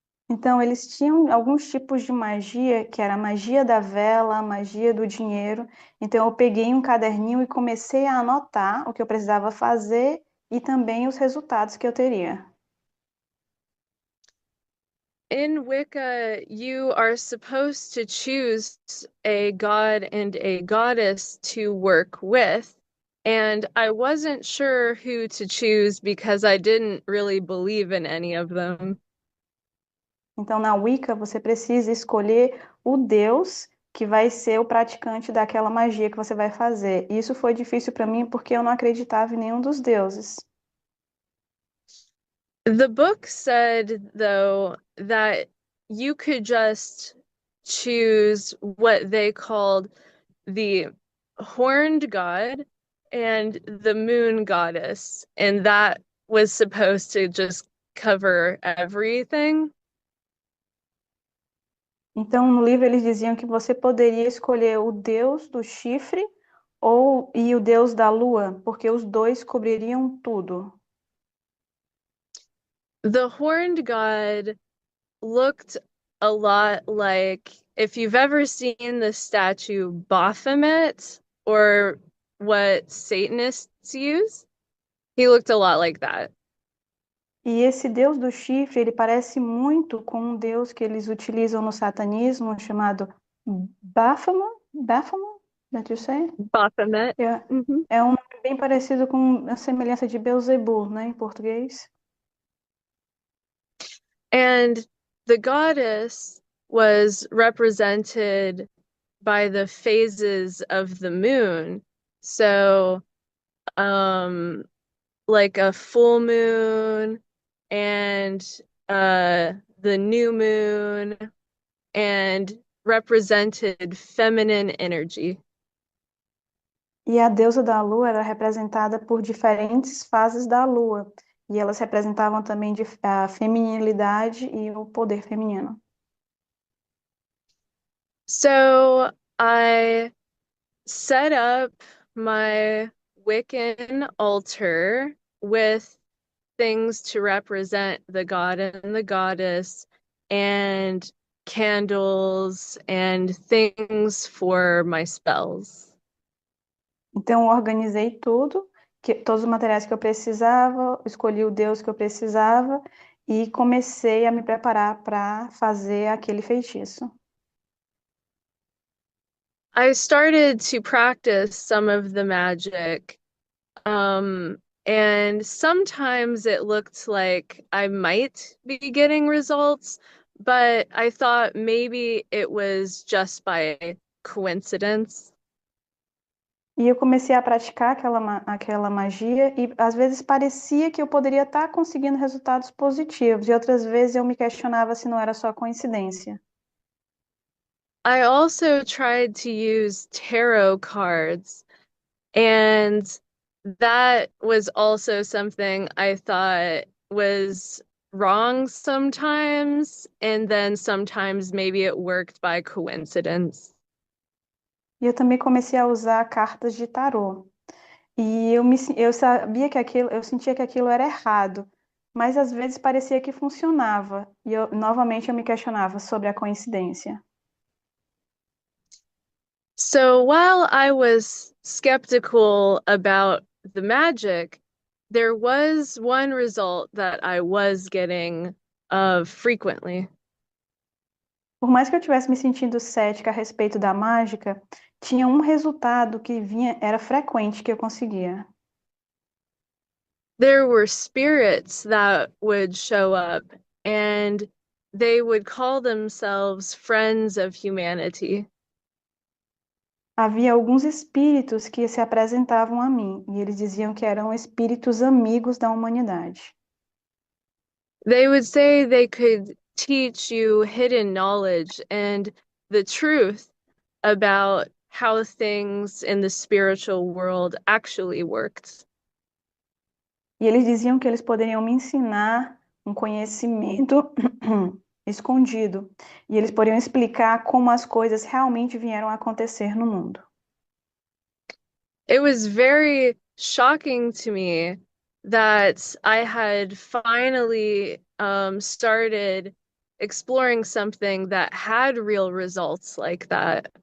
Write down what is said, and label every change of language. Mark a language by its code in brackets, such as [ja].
[pt] Então, eles tinham alguns tipos de magia, que era a magia da vela, a magia do dinheiro. Então, eu peguei um caderninho e comecei a anotar o que eu precisava fazer e também os resultados que eu teria. [en] In Wicca, you are supposed to choose a god and a goddess to work with. And I wasn't sure who to choose because I didn't really believe in any of them. [pt] Então, na Wicca, você precisa escolher o deus que vai ser o praticante daquela magia que você vai fazer. E isso foi difícil para mim porque eu não acreditava em nenhum dos deuses. [en] The book said, though, that you could just choose what they called the horned god and the moon goddess, and that was supposed to just cover everything. [pt] Então, no livro eles diziam que você poderia escolher o deus do chifre e o deus da lua, porque os dois cobririam tudo. [en] The horned god looked a lot like if you've ever seen the statue Baphomet or what Satanists use, he looked a lot like that. [pt] E esse deus do chifre, ele parece muito com um deus que eles utilizam no satanismo chamado Baphomet. [en] Baphomet? That you say? Baphomet. [pt] É, Mhm. é um nome bem parecido com a semelhança de Beelzebub, né, em português. [en] And the goddess was represented by the phases of the moon. So, like a full moon and the new moon and represented feminine energy. [pt] E a deusa da lua era representada por diferentes fases da lua, e elas representavam também a feminilidade e o poder feminino. [en] So I set up my Wiccan altar with things to represent the god and the goddess, and candles and things for my spells. [pt] Então, eu organizei tudo, todos os materiais que eu precisava, escolhi o deus que eu precisava e comecei a me preparar para fazer aquele feitiço. [en] I started to practice some of the magic, and sometimes it looked like I might be getting results, but I thought maybe it was just by coincidence. [pt] E eu comecei a praticar aquela magia e às vezes parecia que eu poderia estar conseguindo resultados positivos, e outras vezes eu me questionava se não era só coincidência. [en] I also tried to use tarot cards, and that was also something I thought was wrong sometimes, and then sometimes maybe it worked by coincidence. [pt] E eu também comecei a usar cartas de tarô. E eu sabia que eu sentia que aquilo era errado, mas às vezes parecia que funcionava. E novamente eu me questionava sobre a coincidência. [en] So while I was skeptical about the magic, there was one result that I was getting frequently. [pt] Por mais que eu tivesse me sentindo cética a respeito da mágica, tinha um resultado que era frequente que eu conseguia. [en] There were spirits that would show up, and they would call themselves friends of humanity. [pt] Havia alguns espíritos que se apresentavam a mim, e eles diziam que eram espíritos amigos da humanidade. [en] They would say they could teach you hidden knowledge and the truth about how things in the spiritual world actually worked. [pt] E eles diziam que eles poderiam me ensinar um conhecimento escondido, e eles poderiam explicar como as coisas realmente vieram a acontecer no mundo. [en] It was very shocking to me that I had finally started exploring something that had real results like that.